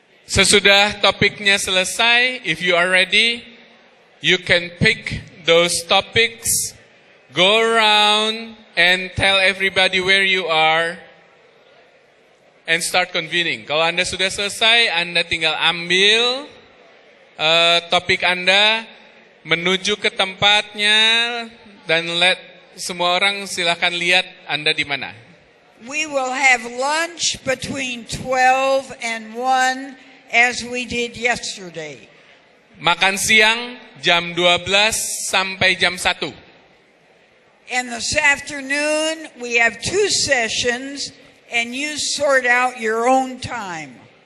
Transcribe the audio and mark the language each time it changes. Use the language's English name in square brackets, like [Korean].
[Indonesian] Sesudah topiknya selesai, [English] if you are ready, you can pick those topics, go around and tell everybody where you are, and start convening. [Indonesian] Kalau Anda sudah selesai, Anda tinggal ambil topik Anda, menuju ke tempatnya, dan let semua orang silakan lihat Anda di mana. [English] We will have lunch between 12 and 1. As we did yesterday. [Indonesian] Makan siang jam 12 sampai jam 1. [English] And this afternoon we have 2 sessions and you sort out your own time.